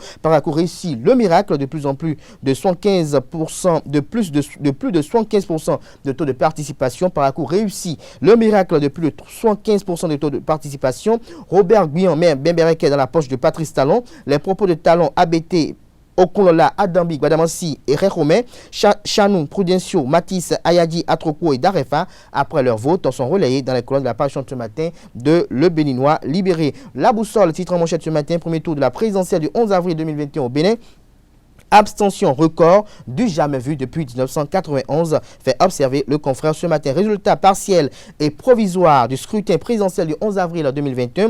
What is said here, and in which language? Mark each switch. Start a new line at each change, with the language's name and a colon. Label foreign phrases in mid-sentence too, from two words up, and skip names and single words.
French: Parcours réussi, le miracle de plus en plus de 75%, de plus de 75% de taux de participation. Parcours réussi, le miracle de plus de 75% de taux de participation. Robert Guyan, maire Bembereke dans la poche de Patrice Talon. Les propos de Talon ABT Okonlola, Adambi, Guadamansi et Réromé, Chanou, Prudencio, Matisse, Ayadi, Atroko et Darefa, après leur vote, sont relayés dans les colonnes de la parution de ce matin de Le Béninois libéré. La boussole, titre en manchette ce matin, premier tour de la présidentielle du 11 avril 2021 au Bénin. Abstention record du jamais vu depuis 1991, fait observer le confrère ce matin. Résultat partiel et provisoire du scrutin présidentiel du 11 avril 2021.